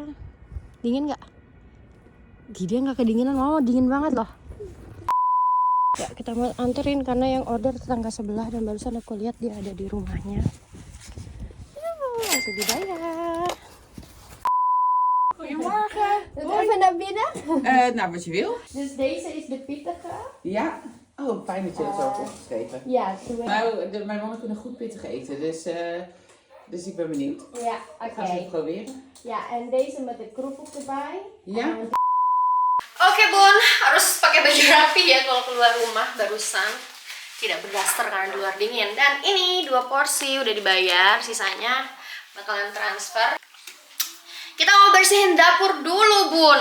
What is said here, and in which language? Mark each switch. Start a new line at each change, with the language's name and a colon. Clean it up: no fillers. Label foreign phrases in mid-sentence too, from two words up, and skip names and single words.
Indonesian: Dingin nggak? Dia nggak kedinginan, Mama dingin banget loh. Ya kita mau anterin karena yang order tetangga sebelah dan barusan aku lihat dia ada di rumahnya. Langsung dibayar.
Dutch: Goedemorgen. Even naar binnen. Nou, wat je wil. Dus deze is de pittige. Ja. Oh, fijn dat je dat zo hebt opgeschreven. Ja, Nou, mijn mannen kunnen goed pittig eten, dus ik ben benieuwd. ja, Ik ga ze even proberen. Ya, en deze met de kerupuk erbij. Ja?
Indonesian: Oke bun, harus pakai baju rapi ya kalau keluar rumah barusan. Tidak berdaster karena di luar dingin. Dan ini 2 porsi udah dibayar, sisanya bakalan transfer. Kita mau bersihin dapur dulu, Bun.